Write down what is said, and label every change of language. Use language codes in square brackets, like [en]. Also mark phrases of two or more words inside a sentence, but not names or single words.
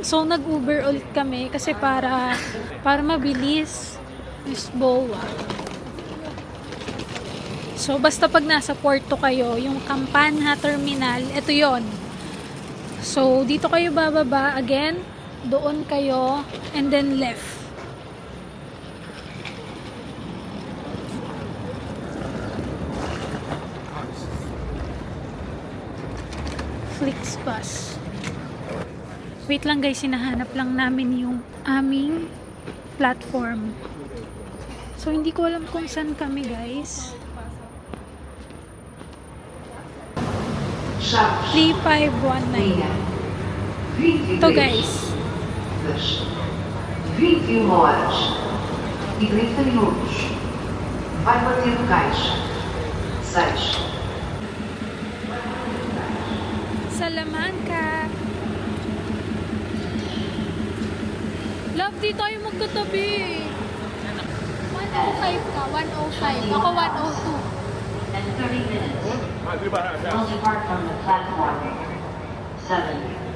[tl] So, nag-Uber ulit kami kasi para mabilis. Lisboa. So, basta pag nasa Porto kayo, yung Campana Terminal, ito yon. So, dito kayo bababa. Again, doon kayo [en] and then left. [tl] Flixbus. Wait lang, guys, hinahanap lang namin yung aming platform. So, hindi ko alam kung saan kami, guys. 3519. Ito, guys. [pt] 21 horas e 30 minutos. Vai bater no caixa. 6. Salamanca. [tl] Love, di tayo magkatabi. 105 ka, 105. Ako 102. [en] And 30 minutes. Will depart from the platform 7.